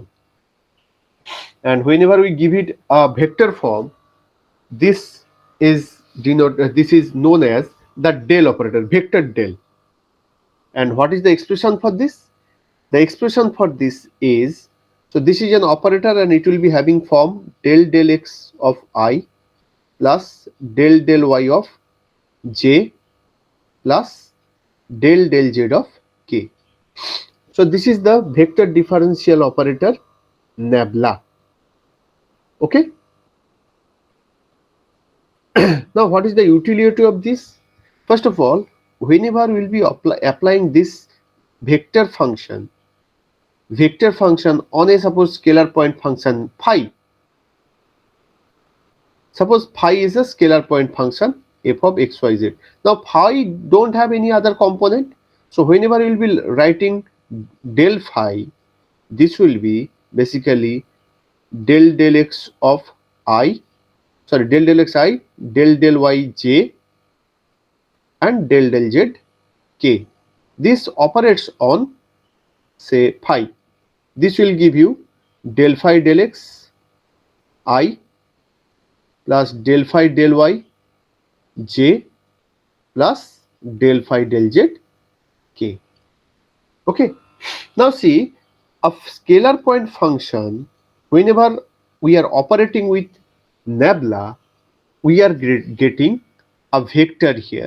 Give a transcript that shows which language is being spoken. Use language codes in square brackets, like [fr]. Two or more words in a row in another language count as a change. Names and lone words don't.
[en] And whenever we give it a vector form, this this is known as the del operator, vector del. And what is the expression for this? The expression for this is, so this is an operator and it will be having form del del x of I plus del del y of j plus del del z of k. So this is the vector differential operator nabla. Okay. Now what is the utility of this? First of all, whenever we will be applying this vector function on a suppose scalar point function phi. Suppose phi is a scalar point function f of xyz. Now phi don't have any other component. So whenever we will be writing del phi, this will be basically del del x of I, sorry, del del x I, del del y j, and del del z k. This operates on, say, phi. This will give you del phi del x I plus del phi del y j plus del phi del z k. Okay. Now see, a scalar point function, whenever we are operating with nabla, we are getting a vector here.